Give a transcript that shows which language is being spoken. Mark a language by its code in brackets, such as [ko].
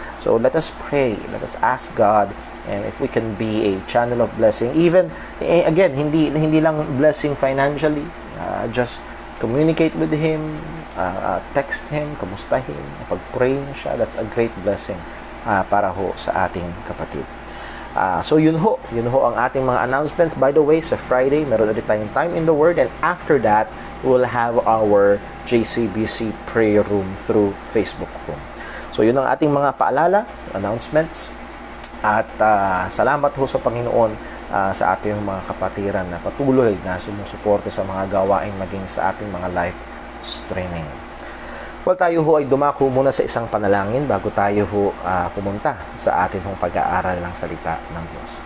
[en] So let us pray, let us ask God, and if we can be a channel of blessing, even again, [tl] hindi lang [en] blessing financially, just communicate with him, text him, [tl] kamustahin, pag-pray siya, [en] that's a great blessing [tl] para ho sa ating kapatid. So yun ho ang ating mga announcements. [en] By the way, sa Friday, [tl] meron ulit tayong [en] Time in the Word, and after that, we'll have our JCBC prayer room through Facebook room. [tl] So yun ang ating mga paalala, announcements, at salamat ho sa Panginoon sa ating mga kapatiran na patuloy na sumusuporte sa mga gawain maging sa ating mga live streaming. Well, tayo ho ay dumako muna sa isang panalangin bago tayo ho pumunta sa atin hong pag-aaral ng salita ng Diyos.